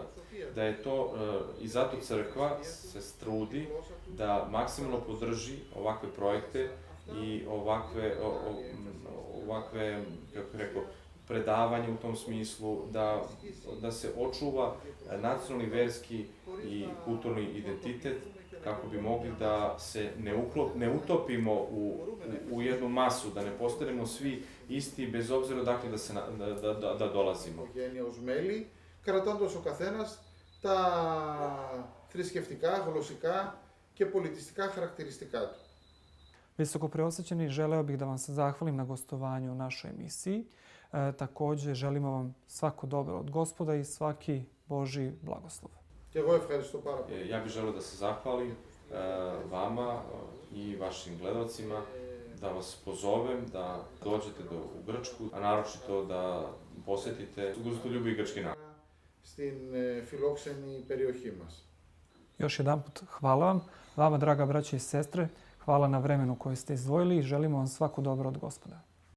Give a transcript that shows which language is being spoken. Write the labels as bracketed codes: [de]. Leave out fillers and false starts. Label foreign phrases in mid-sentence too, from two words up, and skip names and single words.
[sr] Da je to, i zato crkva se trudi da maksimalno podrži ovakve projekte i ovakve, kako rekao, predavanje u tom smislu, da se očuva nacionalni, verski i kulturni identitet, kako bi mogli da se ne utopimo u jednu masu, da ne postanemo svi isti, bez obzira dakle da dolazimo. [el] Ως μέλη, κρατώντας ο καθένας τα θρησκευτικά, γλωσσικά και πολιτιστικά χαρακτηριστικά του. [sr] Visoko preosjećeni, želeo bih da vam se zahvalim na gostovanju u našoj emisiji. Također želimo vam svako dobro od Gospoda i svaki Božji blagoslov. [el] Και εγώ ευχαριστώ πάρα πολύ. [sr] Ja bih želeo da se zahvalim vama i vašim gledalcima, da vas pozovem da dođete u Grčku, a naročito da posjetite gostoljubivi grčki narod. [el] Στην φιλόξενη περιοχή μας. [sr] Još jedanput hvala vam. Vama, draga braća i sestre, hvala na vremenu koje ste izdvojili i želimo vam svako dobro od Gospoda.